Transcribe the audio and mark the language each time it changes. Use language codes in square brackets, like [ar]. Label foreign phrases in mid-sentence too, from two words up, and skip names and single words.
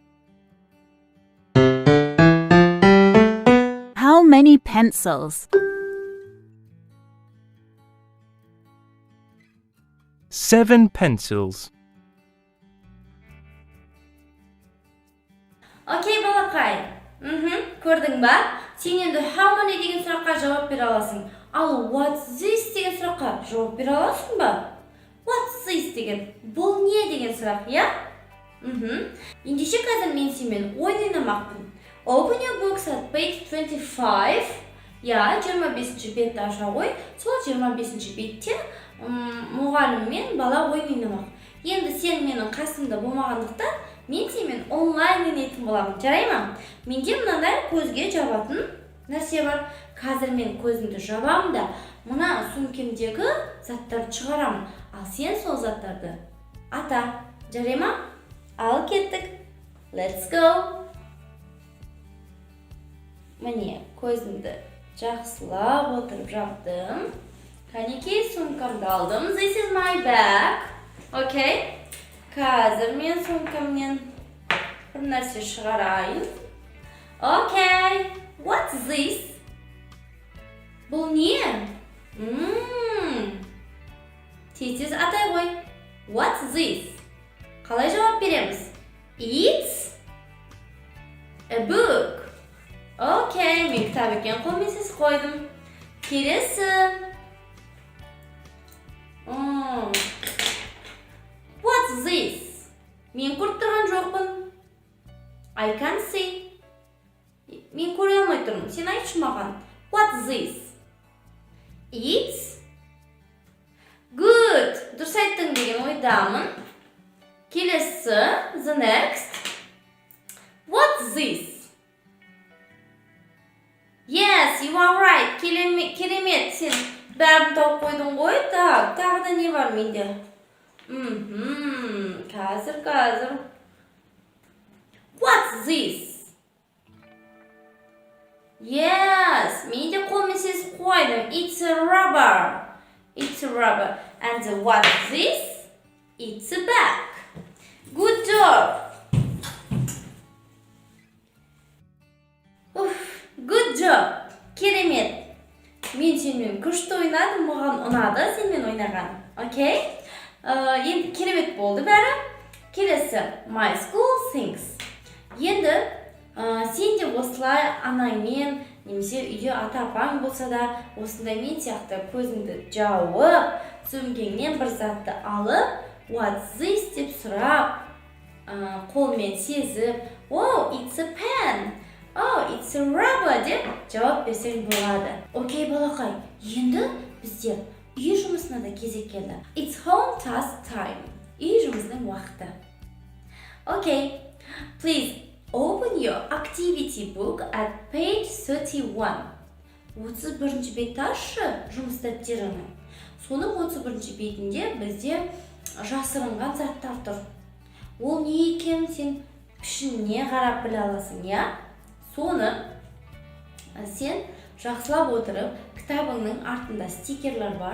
[en] How many pencils? 7 pencils. [kk] Окей, балақай. Көрдің ба? Сен енді [en] how many [kk] деген сұраққа жауап бере аласың. Ал [en] what's this [kk] деген сұраққа жауап бере аласың ба? [en] What's this [kk] деген, бұл не деген сұрақ, я? Ендеше қазір мен сенімен ойнамақпын. [en] Open your books at page 25. [kk] Я, 25-ші бетті аша ғой. Сол 25-ші бетте мұғаліммен бала ойнамақ. Енді сен менің қасымда болмағандықтан, мен сенімен онлайн ойнайтын боламын. Жарай ма? Менде мынандай көзге жабатын нәрсе бар. Қазір мен көзімді жабамын да, мына сумкемдегі заттарды шығарамын. Ал сен сол заттарды ата. Жарай ма? Ал кеттік. [en] Let's go. [kk] Міне, көзімді жақсылап отырып жаптым. Қанекей, сумкамды алдым. [en] This is my bag. [kk] Окей? Қазір мен сумкамнен бір нәрсе шығарайын. Окей. [en] What's this? [kk] Бұл не? Тез атай ғой. [en] What's this? [kk] Қалай жауап береміз? [en] It's a book. [kk] Окей, мен кітап екен қолменсіз қойдым. Келесі. [en] What's this? [kk] Мен көріп тұрған жоқпын. [en] I can't see. [kk] Мен көре алмай тұрмын. Сен айтшы маған. [en] What's this? It's good. [kk] Дұрыс айттың деген ойдамын. Келесі. [en] The next. What's this? Yes, you are right. [kk] Керемет. Сен бәрін тауып қойдың ғой. Так, тағы да не бар менде? Қазір. [en] What's this? Yes, [kk] менде қолменсіз қойдым. [en] It's a rubber. And what's this? It's a bag. Good job. Good job. [kk] Керемет. Мен сенімен күшті ойнадым, маған ұнады сенімен ойнаған. Окей? Енді керемет болды бәрі. Келесі, [en] my school things. [kk] Енді сен де осылай анаңмен, немесе үйде ата-апаң болса да, осындай мен сияқты көзіңді жауып, сөмкеңнен бір затты алып, [en] what's this [kk] деп сұрап, қолмен сезіп, [en] oh, it's a pen. Oh, it's a rubber [kk] деп жауап берсең болады. Окей, балақай, енді біздер үй жұмысына да кезек келді. [en] It's home task time. [kk] Үй жұмысының уақыты. Окей, [en] please open your activity book at page 31. [kk] 31-ші бетті ашшы жұмыс дәптерінің. Соның 31-ші бетінде бізде жасырынған заттар тұр. Ол не екен сен пішініне қарап біле аласың, я? Соны сен жақсылап отырып, кітабыңның артында стикерлер бар.